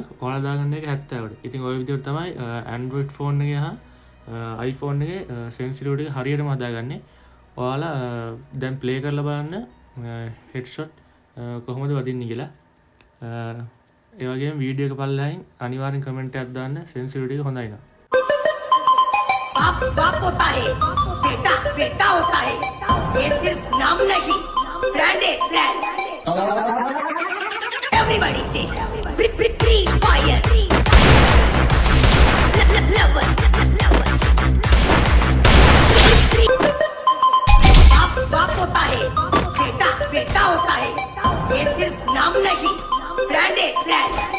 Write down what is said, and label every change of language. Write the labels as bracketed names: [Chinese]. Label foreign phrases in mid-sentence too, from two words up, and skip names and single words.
[Sinhala] ඔයාලා දාගන්න එක 70ට. ඉතින් ওই විදිහට තමයි [English] Android phone [Sinhala] එකේ හා iPhone එකේ sensitivity එක හරියටම හදාගන්නේ. ඔයාලා දැන් ප්ලේ කරලා බලන්න හෙඩ්ෂොට් කොහොමද වදින්නේ කියලා. ඒ වගේම වීඩියෝ එක පල්ලෙහින් අනිවාර්යෙන් කමෙන්ට් එකක් දාන්න. සෙන්සිටිවිටි එක හොඳයි නෝ. [Hindi] बाप बाप होता है, बेटा बेटा होता है. ये सिर्फ नाम नहीं, ब्रांड है ब्रांड. [English] Everybody say free fire. Lover. [Hindi] बाप बाप होता है, बेटा बेटा होता है. ये सिर्फ नाम नहीं, ब्रांड है ब्रांड.